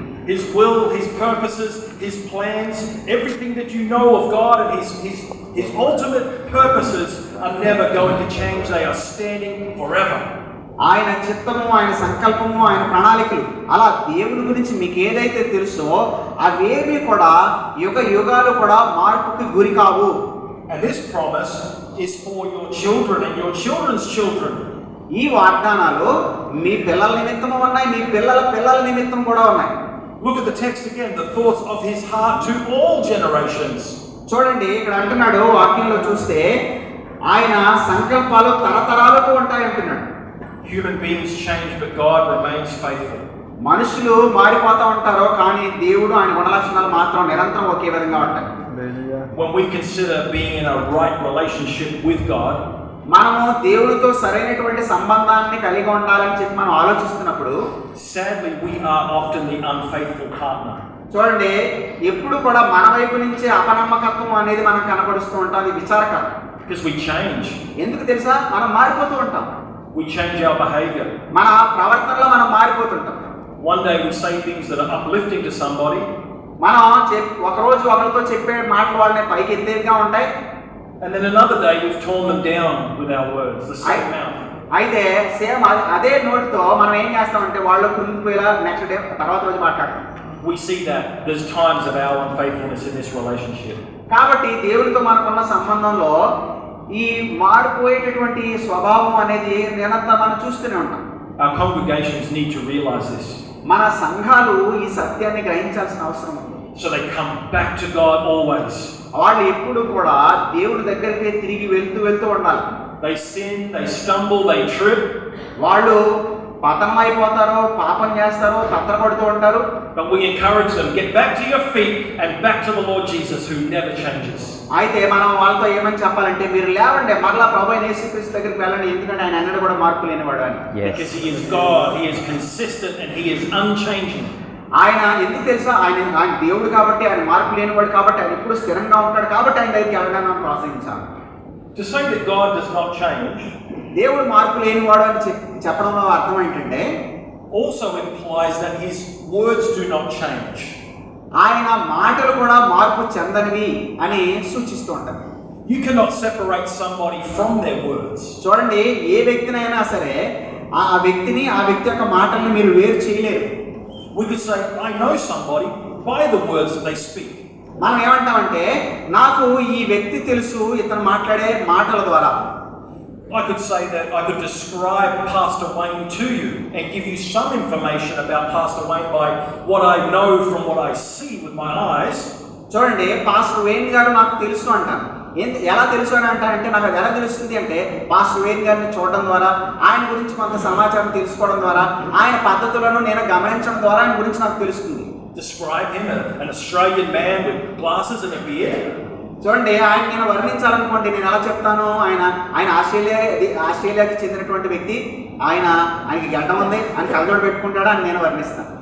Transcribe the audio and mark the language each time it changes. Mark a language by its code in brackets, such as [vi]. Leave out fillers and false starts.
[en] His will, his purposes, his plans, everything that you know of God and his ultimate purposes are never going to change. They are standing forever. [te] ఆయన చిత్తము, ఆయన సంకల్పము, ఆయన ప్రణాళికలు, అలా దేవుడి గురించి మీకు ఏదైతే తెలుసో అవేవి కూడా యుగాలు కూడా మార్పుకి గురి కావు. [en] And this promise is for your children and your children's children. [te] ఈ వాగ్దానాలు మీ పిల్లల నిమిత్తము ఉన్నాయి, మీ పిల్లల నిమిత్తం కూడా ఉన్నాయి. [en] Look at the text again, the thoughts of his heart to all generations. [te] చూడండి, ఇక్కడ అంటున్నాడు వాక్యంలో చూస్తే ఆయన సంకల్పాలు తరతరాలకు ఉంటాయి అంటున్నాడు. [en] Human beings change, but God remains faithful. [te] మనుషులు మారిపోతూ ఉంటారు, కానీ దేవుడు ఆయన గుణ లక్షణాలు మాత్రం నిరంతరం ఒకే విధంగా ఉంటాయి. [en] When we consider being in a right relationship with God, [te] మనము దేవుడితో సరైనటువంటి సంబంధాన్ని కలిగి ఉండాలని చెప్పి మనం ఆలోచిస్తున్నప్పుడు [en] sadly we are often the unfaithful partner. [te] చూడండి, ఎప్పుడు కూడా మన వైపు నుంచి అపనమ్మకత్వం అనేది మనకు కనపడుస్తూ ఉంటాం. అది విచారకరం. [en] Because we change. [te] ఎందుకు తెలుసా? మనం మారిపోతూ ఉంటాం. [en] We change our behavior. [te] మన ప్రవర్తనలో మనం మారిపోతుంటాం. [en] One day we say things that are uplifting to somebody. [te] మనం ఒకరోజు ఒకరితో చెప్పే మాటలు వాళ్ళని పైకి ఎత్తేవిగా ఉంటాయి. [en] And then another day we've torn them down with our words, the same mouth. [te] అయితే [en] same [te] అదే నోటితో మనం ఏం చేస్తామంటే వాళ్ళు కృంగిపోయేలా [en] next day [te] తర్వాత రోజు మాట్లాడతాం. [en] We see that there's times of our unfaithfulness in this relationship. [te] కాబట్టి దేవుడితో మనకున్న సంబంధంలో ఈ మారిపోయేటటువంటి స్వభావం అనేది నిరంతరం మనం చూస్తూనే ఉంటాం. [en] Our congregations need to realize this. [te] మన సంఘాలు ఈ సత్యాన్ని గ్రహించాల్సిన అవసరం ఉంది. [en] So they come back to God always. [te] వాళ్ళు ఎప్పుడు కూడా దేవుడి దగ్గరికి తిరిగి వెళ్తూ ఉండాలి. [en] They sin, they stumble, they trip. [te] వాళ్ళు పతనమైపోతారు, పాపం చేస్తారు, తత్తరపడుతూ ఉంటారు. [en] But we encourage them, get back to your feet and back to the Lord Jesus who never changes. [te] అయితే మనం వాళ్ళతో ఏమని చెప్పాలంటే, మీరు లేవండి, మరలా ప్రభువైన యేసుక్రీస్తు దగ్గరికి వెళ్ళండి, ఎందుకంటే ఆయన ఎన్నడూ కూడా మార్పు లేనివాడు అని. [en] Because he is God, he is consistent and he is unchanging. [te] ఆయన ఎందుకు తెలుసా, ఆయన దేవుడు కాబట్టి, ఆయన మార్పు లేనివాడు కాబట్టి, ఆయన ఎప్పుడు స్థిరంగా ఉంటాడు కాబట్టి ఆయన దగ్గరికి వెళ్ళడానికి మనం ప్రోత్సహించాలి. [en] To say that God does not change [te] దేవుడు మార్పు లేనివాడు అని చెప్పడంలో అర్థం ఏంటంటే [en] also implies that his words do not change. [te] ఆయన మాటలు కూడా మార్పు చెందనివి అని సూచిస్తూ ఉంటారు. [en] You cannot separate somebody from their words. [te] చూడండి, ఏ వ్యక్తినైనా సరే ఆ వ్యక్తిని, ఆ వ్యక్తి యొక్క మాటల్ని మీరు వేరు చేయలేరు. [en] We could say, I know somebody by the words that they speak. [te] మనం ఏమంటామంటే, నాకు ఈ వ్యక్తి తెలుసు ఇతను మాట్లాడే మాటల ద్వారా. [en] I could say that I could describe Pastor Wayne to you and give you some information about Pastor Wayne by what I know from what I see with my eyes. [te] చూడండి, పాస్టర్ వేణ్ గారు నాకు తెలుసు అంటాను. ఎలా తెలుసు అని అంటానంటే, నాకు అది ఎలా తెలుస్తుంది అంటే, పాస్టర్ వేణ్ గారిని చూడడం ద్వారా, ఆయన గురించి కొంత సమాచారం తెలుసుకోవడం ద్వారా, ఆయన పద్ధతులను నేను గమనించడం ద్వారా ఆయన గురించి నాకు తెలుస్తుంది. [en] Describe him, an Australian man with glasses and a beard. [te] చూడండి, ఆయన నేను వర్ణించాలనుకోండి, నేను ఎలా చెప్తాను, ఆయన ఆస్ట్రేలియాకి చెందినటువంటి వ్యక్తి, ఆయనకి గడ్డం ఉంది, ఆయన కళ్ళజోడు పెట్టుకుంటాడు అని నేను వర్ణిస్తాను.